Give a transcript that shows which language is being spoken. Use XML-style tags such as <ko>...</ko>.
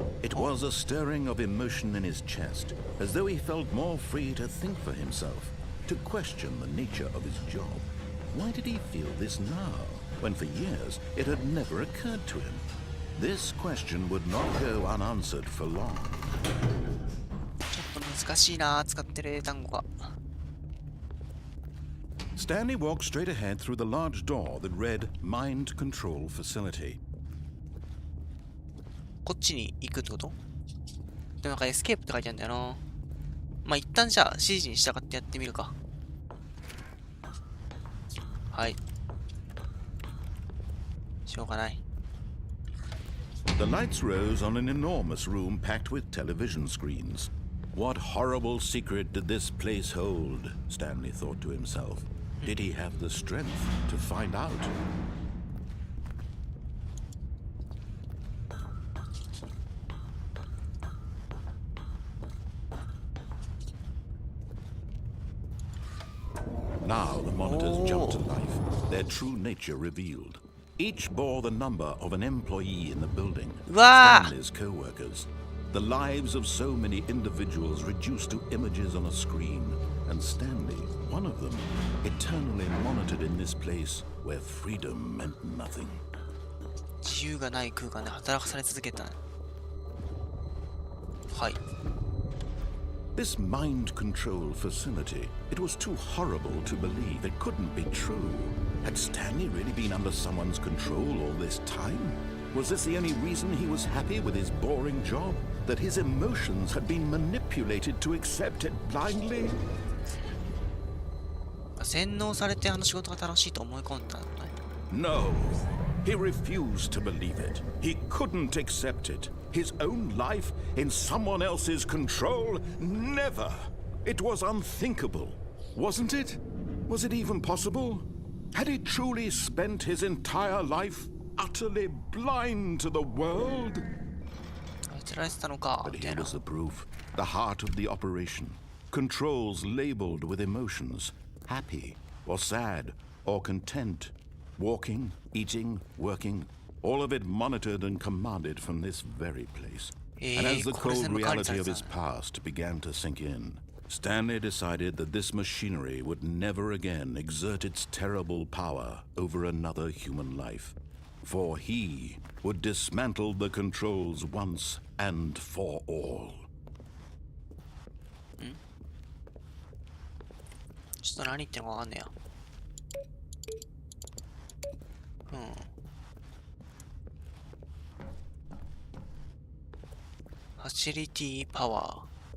<en>It was a stirring of emotion in his chest, as though he felt more free to think for himself, to question the nature of his job. Why did he feel this now, when for years it had never occurred to him? This question would not go unanswered for long.</en> <ja>ちょっと難しいな、使ってる英単語が。</ja> <en>Stanley walked straight ahead through the large door that read Mind Control Facility.</en> <ja>こっちに行くってこと？でもなんかエスケープって書いてあるんだよな。まあ一旦じゃあ指示に従ってやってみるか。はい。しょうがない。</ja> <en>The lights rose on an enormous room packed with television screens. What horrible secret did this place hold? Stanley thought to himself. Did he have the strength to find out? Now the monitors jumped to life, their true nature revealed. Each bore the number of an employee in the building, Stanley's co-workers. The lives of so many individuals reduced to images on a screen, and Stanley, one of them, eternally monitored in this place where freedom meant nothing.</en> <ja>自由がない空間で働かされ続けた。はい。</ja> <en>This mind control facility, it was too horrible to believe. It couldn't be true. Had Stanley really been under someone's control all this time? Was this the only reason he was happy with his boring job? That his emotions had been manipulated to accept it blindly?</en> <ja>洗脳されてあの仕事が楽しいと思い込んだのね。</ja> <en>No. He refused to believe it. He couldn't accept it. His own life in someone else's control? Never. It was unthinkable. Wasn't it? Was it even possible? Had he truly spent his entire life utterly blind to the world? But here was the proof. The heart of the operation. Controls labeled with emotions. Happy or sad or content. Walking, eating, working. All of it monitored and commanded from this very place. And as the cold reality of his past began to sink in, Stanley decided that this machinery would never again exert its terrible power over another human life. For he would dismantle the controls once and for all.</en> <ja>ちょっと何言ってんのかわかんねえや。</ja> <en>ファシリティパワー。</en>